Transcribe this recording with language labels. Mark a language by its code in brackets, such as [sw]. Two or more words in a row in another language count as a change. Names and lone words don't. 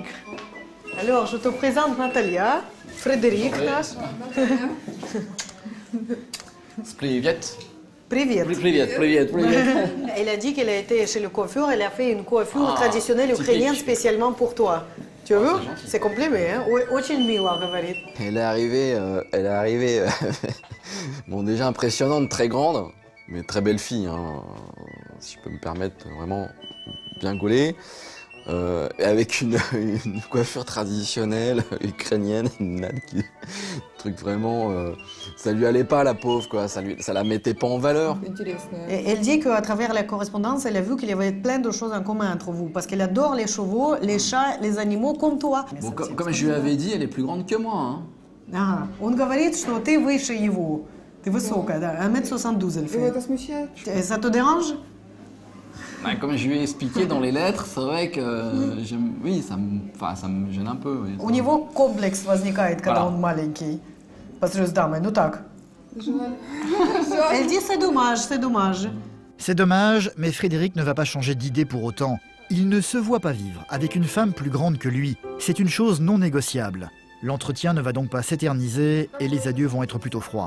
[fr] Alors, je te présente Natalia. Frédéric. Spliviet. [ru] Привет. Привет. [fr] Elle a dit qu'elle a été chez le coiffeur, elle a fait une coiffure traditionnelle typique. ukrainienne spécialement pour toi. Tu as vu? c'est gentil. C'est complément, hein? [ru] Очень мило, говорит. [fr] Elle est arrivée, bon déjà impressionnante, très grande, mais très belle fille, hein, si je peux me permettre, vraiment bien gaulée, et avec une coiffure traditionnelle ukrainienne, une natte qui, truc vraiment, ça lui allait pas la pauvre quoi, ça la mettait pas en valeur. Et elle dit qu'à travers la correspondance, elle a vu qu'il y avait plein de choses en commun entre vous, parce qu'elle adore les chevaux, les chats, les animaux comme toi. Bon, comme je lui avais dit, elle est plus grande que moi. Hein. [ru] Ah, он говорит, что ты выше его. Ты высокая, да, [fr] 1m72 elle fait. Ça te dérange? Bah, comme je lui ai expliqué dans les lettres, c'est vrai que oui, ça me gêne un peu. Oui, [ru] У него комплекс возникает, когда он маленький. По сравнению с дамой, ну так. [fr] Elle dit c'est dommage, c'est dommage. C'est dommage, mais Frédéric ne va pas changer d'idée pour autant. Il ne se voit pas vivre avec une femme plus grande que lui. C'est une chose non négociable. L'entretien ne va donc pas s'éterniser et les adieux vont être plutôt froids.